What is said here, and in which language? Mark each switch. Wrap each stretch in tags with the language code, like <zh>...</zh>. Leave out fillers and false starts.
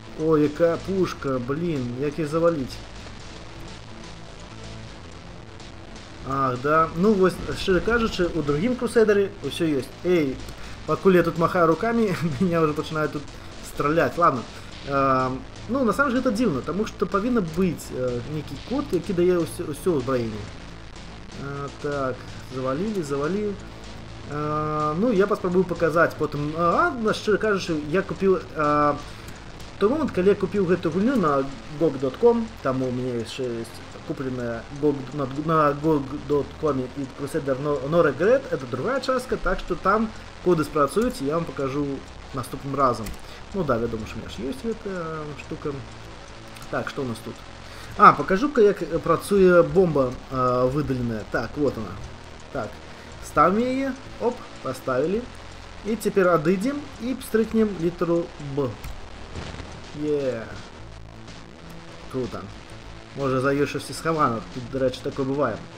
<uk>Ой, яка пушка, блин, як її завалить?</uk> <ru>Ах, да. Ну, вот,</ru> <uk>щиро кажучи,</uk> <ru>у другим Крусейдере все есть. Эй, покуль я тут махаю руками, меня уже начинают тут стрелять. Ладно. Ну, на самом деле это дивно, потому что повинен быть некий код,</ru> <uk>який дає все озброєння.</uk> <ru>Так, завалили. Ну, я попробую показать потом.</ru> <uk>Щиро кажучи,</uk> <ru>я купил... В той момент, коли я купил эту гульню на GOG.com, там у меня еще есть купленная на GOG.com и Crusader No Regret, это другая частка, так что там коды спрацують, я вам покажу</ru> <be>наступным разом.</be> <ru>Ну да, я думаю, что у меня же есть эта штука. Так, что у нас тут?</ru> <be>Покажу-ка, як працує бомба выдаленная.</be> <ru>Так, вот она. Так, ставим ее, оп, поставили. И теперь отойдем и стрикнем литеру Б. Круто.</ru> <uk>Може за щось сховано, тут, до речі, таке буває.</uk>